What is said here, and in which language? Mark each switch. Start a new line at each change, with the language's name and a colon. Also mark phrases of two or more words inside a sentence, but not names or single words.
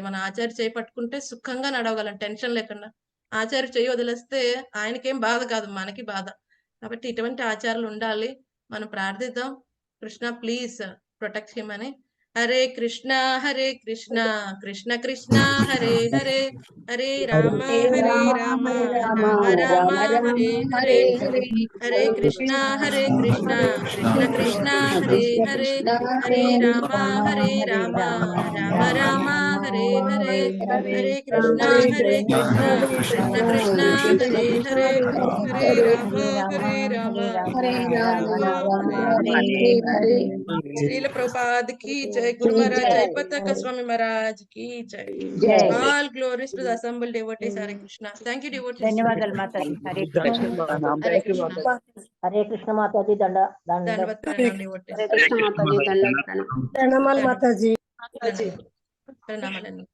Telugu: మన ఆచార్య చేయి పట్టుకుంటే సుఖంగా నడవగలం టెన్షన్ లేకుండా. ఆచార్య చేయి వదిలేస్తే ఆయనకేం బాధ కాదు, మనకి బాధ. కాబట్టి ఇటువంటి ఆచారాలు ఉండాలి. మనం ప్రార్థిద్దాం, కృష్ణ
English: please protect him
Telugu: అని.
Sanskrit: హరే కృష్ణ కృష్ణ కృష్ణ హరే హరే, హరే రామ రామ రామ హరే హరే, హరే కృష్ణ కృష్ణ కృష్ణ హరే హరే, హరే రామ రామ రామ హరే హరే, హరే కృష్ణ కృష్ణ కృష్ణ హరే హరే, హరే రామ శ్రీల ప్రభుపాద్
Hindi: की जय. गुरु महाराज जय पताका स्वामी महाराज की जय.
English: All glories to the assembled devotees.
Sanskrit: हरे कृष्ण.
English: Thank you devotees.
Telugu: ధన్యవాదాలు మాతాజీ. హరే Hare Krishna. హరే కృష్ణ మాతాజీ దండవత్ ప్రణామ devotees. కృష్ణ మాతాజీ దండ ప్రణామాలు మాతాజీ. ప్రణామాలండి.